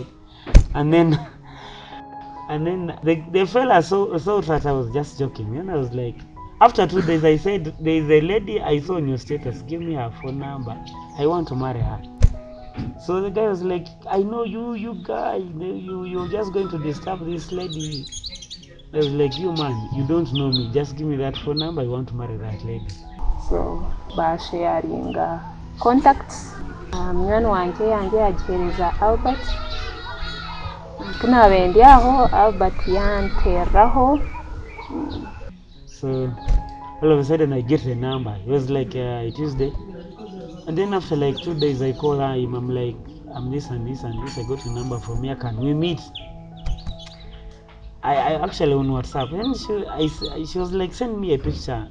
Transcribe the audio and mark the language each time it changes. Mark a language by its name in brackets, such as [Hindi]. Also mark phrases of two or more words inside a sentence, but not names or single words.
[English] And then the fella thought that I was just joking, and I was like, after 2 days I said, there is a lady I saw on your status, give me her phone number, I want to marry her. So the guy was like, I know you guy, you're just going to disturb this lady. I was like, you man, you don't know me, just give me that phone number, I want to marry that lady. [Nyankole] So basharinga contacts. Munywani wanje yagihereza Albert. Kunaaba ndi aho Albert yanteeraho. [English] So all of a sudden I get the number. It was like Tuesday, and then after like 2 days I call him. I'm like, I'm this and this and this, I got your number from here, can we meet? I actually on WhatsApp, and she was like, send me a picture.